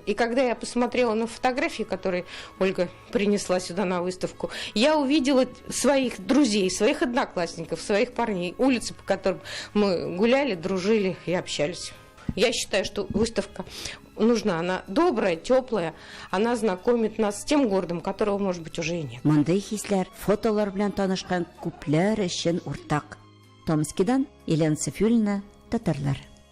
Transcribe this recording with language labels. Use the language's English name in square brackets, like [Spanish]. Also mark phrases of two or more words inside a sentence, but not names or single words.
[Russian] И когда я посмотрела на фотографии, которые Ольга принесла сюда на выставку, я увидела своих друзей, своих одноклассников, своих парней, улицы, по которым мы гуляли, дружили и общались. Я считаю, что выставка нужна, она добрая, теплая, она знакомит нас с тем городом, которого, может быть, уже и нет. [Tatar] Мондай хисләр, фотолар белән танышкан күпләр өчен уртак. Томскидан Елена Сафюлина, Татарлар.